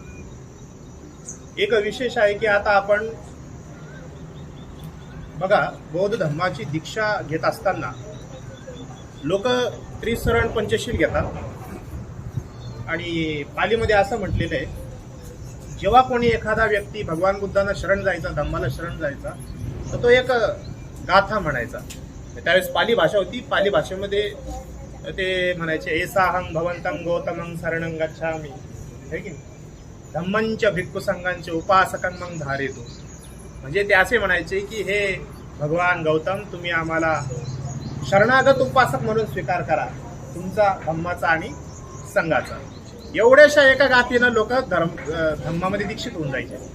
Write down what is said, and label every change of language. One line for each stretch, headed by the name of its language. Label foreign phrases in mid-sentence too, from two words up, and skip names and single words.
Marathi: एक विशेष आहे की आता आपण बघा, बौद्ध धम्माची दीक्षा घेत असताना लोक त्रिसरण पंचशील घेतात आणि पालीमध्ये असं म्हटलेलं आहे, जेव्हा कोणी एखादा व्यक्ती भगवान बुद्धांना शरण जायचा, धम्माला शरण जायचा, तर तो एक गाथा म्हणायचा. त्यावेळेस पाली भाषा होती. पाली भाषेमध्ये ते म्हणायचे,
Pali: एसाहं भवंतं गौतमं शरणं गच्छामि,
Marathi: है की नाही,
Pali: धम्मंच भिक्खू संघांचे उपासकं मग धारेतो.
Marathi: म्हणजे ते असे म्हणायचे की हे भगवान गौतम, तुम्ही आम्हाला शरणागत उपासक म्हणून स्वीकार करा, तुमचा धम्माचा आणि संघाचा. एवढ्याशा एका गाथेनं लोक धम्मामध्ये दीक्षित होऊन जायचे.